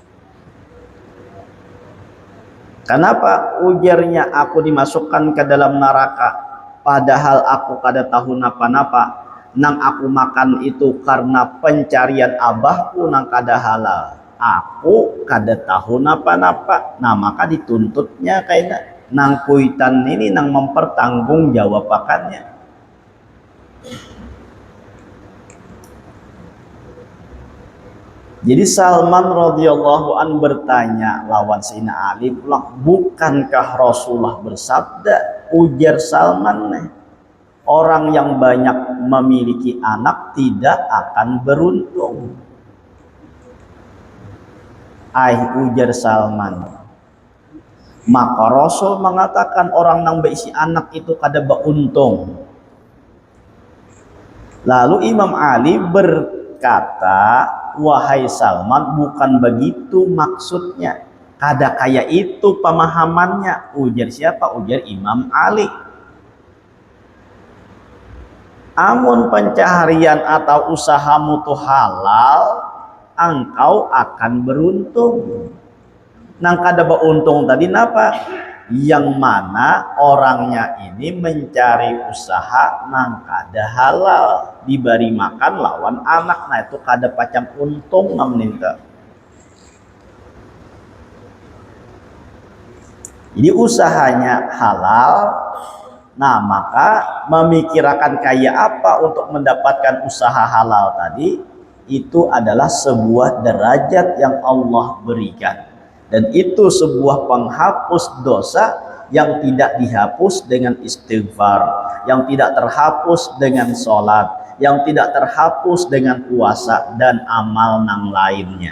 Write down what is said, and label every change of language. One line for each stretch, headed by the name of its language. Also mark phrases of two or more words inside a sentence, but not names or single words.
Banjar: Kenapa ujarnya aku dimasukkan ke dalam neraka padahal aku kada tahu napa-napa, nang aku makan itu karena pencarian abahku nang kada halal, aku kada tahu napa-napa, nah maka dituntutnya kayak nang kuitan ini nang mempertanggungjawabkannya.
Indonesian: Jadi Salman
Arabic: radhiyallahu an
Indonesian: bertanya lawan Sayyidina Ali, bukankah Rasulullah bersabda, ujar Salman, orang yang banyak memiliki anak tidak akan beruntung. Ujar Salman, maka Rasul mengatakan orang yang berisi anak itu kada beruntung. Lalu Imam Ali berkata, wahai Salman, bukan begitu maksudnya,
Banjar: kada kayak itu pemahamannya. Ujar siapa? Ujar Imam Ali. Amun pencaharian atau usahamu tuh halal, engkau akan beruntung. Nang kada beruntung tadi napa? Yang mana orangnya ini mencari usaha nang kada halal, diberi makan lawan anak, nah itu kada pacam untung namanya.
Indonesian: Jadi usahanya halal, nah maka memikirkan kayak apa untuk mendapatkan usaha halal tadi, itu adalah sebuah derajat yang Allah berikan. Dan itu sebuah penghapus dosa yang tidak dihapus dengan istighfar, yang tidak terhapus dengan sholat, yang tidak terhapus dengan puasa dan amal nang lainnya.